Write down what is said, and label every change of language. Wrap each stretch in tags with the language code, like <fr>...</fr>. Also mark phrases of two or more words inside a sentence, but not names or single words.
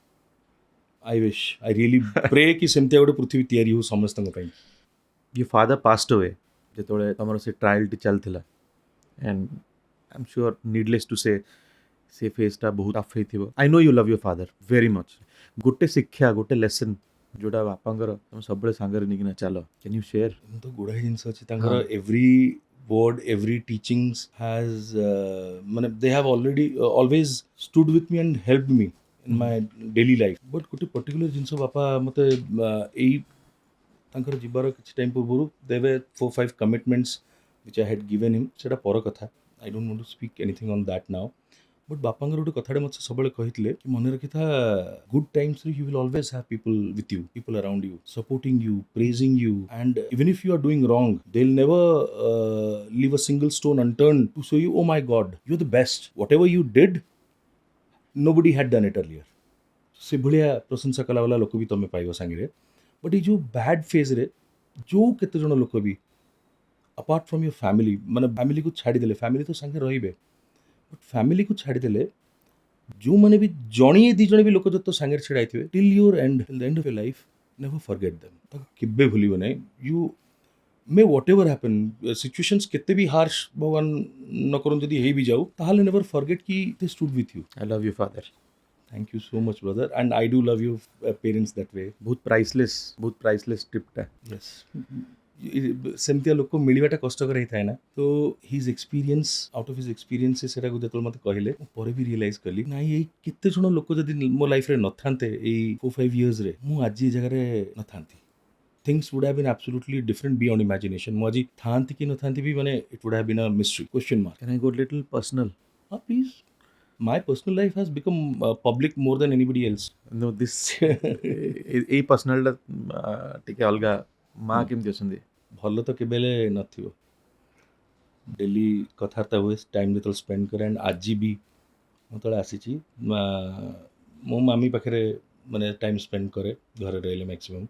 <en>I wish, I really pray</en> <or>କି ସେମିତିଆ ଗୋଟେ ପୃଥିବୀ ତିଆରି ହଉ ସମସ୍ତଙ୍କ ପାଇଁ।</or> <en>Your father passed away</en> <or>ଯେତେବେଳେ ତମର ସେ ଟ୍ରାଏଲଟି ଚାଲିଥିଲା</or> <en>and I'm sure needless to say</en> <or>ସେ ଫେଜ୍ଟା ବହୁତ ଟଫ୍ ହେଇଥିବ।</or> <en>I know you love your father very much.</en> <or>ଗୋଟେ ଶିକ୍ଷା ଗୋଟେ ଲେସନ୍ ଯୋଉଟା ବାପାଙ୍କର ତମେ ସବୁବେଳେ ସାଙ୍ଗରେ ନେଇକିନା ଚାଲ,</or> <en>can you share?</en> <or>ତ ଗୁଡ଼ାଏ ଜିନିଷ ଅଛି ତାଙ୍କର।</or> <en>ଏଭ୍ରି word, every teachings has ମାନେ they have already always stood with me and helped me in my daily life.</en> <or>But ଗୋଟେ particular ଜିନିଷ ବାପା ମୋତେ ଏଇ ତାଙ୍କର ଯିବାର କିଛି ଟାଇମ୍ ପୂର୍ବରୁ ଦେବେ 4-5</or> <en>commitments which I had given him.</en> <or>ସେଇଟା ପର କଥା,</or> <en>I don't want to speak anything on that now.</en> <or>ବଟ୍ ବାପାଙ୍କର ଗୋଟେ କଥାଟେ ମୋତେ ସବୁବେଳେ କହିଥିଲେ କି ମନେ ରଖିଥା, ଗୁଡ୍ ଟାଇମ୍ସରେ</or> <en>you will always have people with you, people around you, supporting you, praising you, and even if you are doing wrong, they'll never leave a single stone unturned to show you, oh my God, you're the best. Whatever you did, nobody had done it earlier.</en> <or>ସେ ଭଳିଆ ପ୍ରଶଂସା କଲା ବାଲା ଲୋକ ବି ତମେ ପାଇବ ସାଙ୍ଗରେ। ବଟ୍ ଏଇ ଯେଉଁ</or> <en>bad phaseରେ</en> <or>ଯେଉଁ କେତେଜଣ ଲୋକ ବି</or> <en>apart from your family,</en> <or>ମାନେ ଫ୍ୟାମିଲିକୁ ଛାଡ଼ିଦେଲେ, ଫ୍ୟାମିଲି ତ ସାଙ୍ଗେ ରହିବେ, ବଟ୍ ଫ୍ୟାମିଲିକୁ ଛାଡ଼ିଦେଲେ ଯେଉଁମାନେ ବି ଜଣିଏ ଦୁଇ ଜଣ ବି ଲୋକ ଯଦି ତୋ ସାଙ୍ଗରେ ଛିଡ଼ା ହେଇଥିବେ,</or> <en>till your end of your life, never forget them.</en> <or>ତାକୁ କେବେ ଭୁଲିବ ନାହିଁ।</or> <en>you may whatever happen,</en> <or>ସିଚୁଏସନ୍ସ କେତେ ବି ହାର୍ଶ ଭଗବାନ ନ କରନ୍ତୁ ଯଦି ହେଇ ବି ଯାଉ, ତାହେଲେ</or> <en>never forget</en> <or>କି</or> <en>they stood with you. I love your father. Thank you so much, brother, and I do love your parents that way.</en> <or>ବହୁତ ପ୍ରାଇସଲେସ୍ ଟ୍ରିପ୍ଟା।</or> <en>Yes.</en> <or>ସେମିତିଆ ଲୋକ ମିଳିବାଟା କଷ୍ଟକର ହେଇଥାଏ ନା। ତ</or> <en>his experience, out of his experience</en> <or>ସେଟାକୁ ଯେତେବେଳେ ମୋତେ କହିଲେ, ମୁଁ ପରେ ବି ରିଏଲାଇଜ୍ କଲି ନାଇଁ ଏଇ କେତେ ଜଣ ଲୋକ ଯଦି ମୋ ଲାଇଫ୍ରେ ନଥାନ୍ତେ ଏଇ 4-5 yearsରେ, ମୁଁ ଆଜି ଏ ଜାଗାରେ ନଥାନ୍ତି।</or> <en>ଥିଙ୍ଗସ୍ would have been absolutely different beyond imagination.</en> <or>ମୁଁ ଆଜି ଥାନ୍ତି କି ନଥାନ୍ତି ବି ମାନେ</or> <en>it would have been a mystery, question mark. Can I go little personal? Please. My personal life has become public more than anybody else. No, this</en> <or>ଏଇ ପର୍ସନାଲଟା ଟିକେ ଅଲଗା। ମା କେମିତି ଅଛନ୍ତି? ଭଲ ତ କେବେ ହେଲେ ନଥିବ। ଡେଲି କଥାବାର୍ତ୍ତା ହୁଏ, ଟାଇମ୍ ଯେତେବେଳେ ସ୍ପେଣ୍ଡ କରେ, ଆଣ୍ଡ ଆଜି ବି ମୁଁ ଯେତେବେଳେ ଆସିଛି ମୋ ମାମି ପାଖରେ ମାନେ</or> <en>time spend</en> <or>କରେ ଘରେ ରହିଲେ ମ୍ୟାକ୍ସିମମ୍।</or>